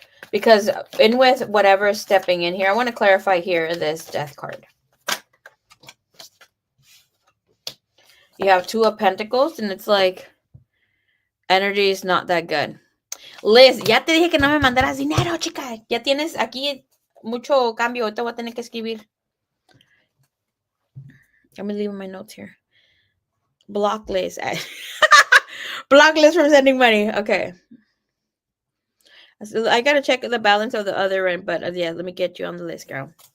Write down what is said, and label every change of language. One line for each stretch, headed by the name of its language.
English: Because in with whatever is stepping in here, I want to clarify here this Death card. You have 2 of Pentacles, and it's like energy is not that good.
Spanish: Liz, ya te dije que no me mandaras dinero, chica. Ya tienes aquí mucho cambio. Ahorita voy a tener que escribir.
English: I'm leaving my notes here. Block Liz. Block Liz from sending money. Okay. So I gotta check the balance of the other end, but yeah, let me get you on the list, girl.